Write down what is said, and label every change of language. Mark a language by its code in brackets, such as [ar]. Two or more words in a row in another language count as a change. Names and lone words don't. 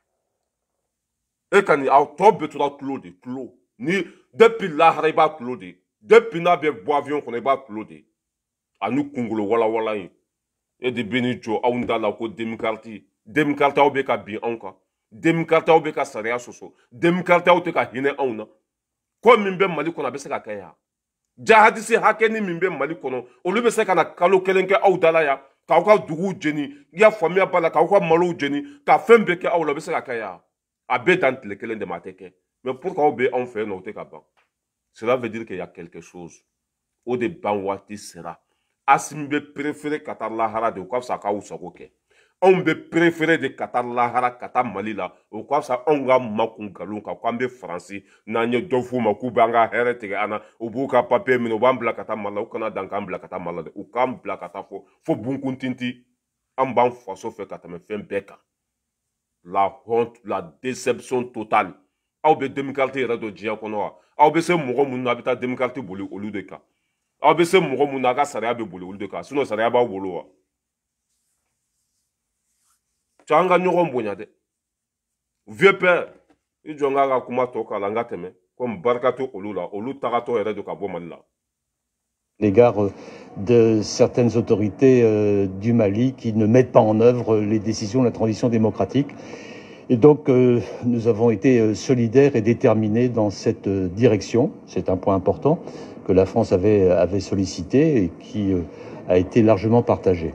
[bm] e ka nin aw tɔ bɛɛ tora tulo de tulo ni depuis lahara i b'a tulo de depuis n'a bɛ bɔ avion kɔnɔ i b'a tulo de ani kunkolo walawala in e de bɛ n'i jɔ anw da la ko Demkarti aw bɛ ka bin anw kan Demkarti aw bɛ ka sariya sɔsɔ Demkarti aw tɛ ka hinɛ anw na ko min bɛ Mali kɔnɔ a bɛ se ka kɛ yan jahadisi hakɛ ni min bɛ Mali kɔnɔ olu bɛ se ka na kalo 1 kɛ aw da la yan k'aw ka duguw jeni i y'a faamuya b'a la k'aw ka malow jeni ka fɛn bɛɛ kɛ aw la o bɛ se ka kɛ yan a bɛɛ dan tile 1 de ma a tɛ kɛ [fr] mais pour que [bm] aw bɛ anw fɛ yen nɔ o tɛ ka ban [fr] cela veut dire qu'il y a quelque chose [bm] o de ban waati sera Asimi bɛ préféré ka taa lahara de o ka fisa k'aw sago kɛ anw bɛ préféré de ka taa lahara ka taa Mali la o ka fisa anw ka makun nkalon kan k'an bɛ Faransi n'an ye dɔ f'u ma k'u b'an ka hɛrɛ tigɛ an na u b'u ka papier minɛ u b'an bila ka taa Mali la u kana dan k'an bila ka taa Mali la dɛ u k'an bila ka taa fo bunkuntinti an b'an faso fɛ ka tɛmɛ fɛn bɛɛ kan [fr] la honte la déception totale [bm] aw bɛ Demkarti yɛrɛ dɔn diɲɛ kɔnɔ wa aw bɛ se mɔgɔ minnu na a bɛ taa Demkarti boli olu de kan aw bɛ se mɔgɔ minnu na a ka sariya bɛ boli olu de kan sinon sariya b'aw bolo wa cɛ an ka ɲɔgɔn bonya dɛ [fr] vieux père [bm] i jɔ n k'a ka kuma tɔ k'a la n ka tɛmɛ komi barika tɛ olu la olu tagatɔ yɛrɛ don ka bɔ Mali la. [fr] L'égard de certaines autorités du Mali qui ne mettent pas en œuvre les décisions de la transition démocratique. Et donc, nous avons été solidaires et déterminés dans cette direction. C'est un point important que la France avait sollicité et qui a été largement partagé.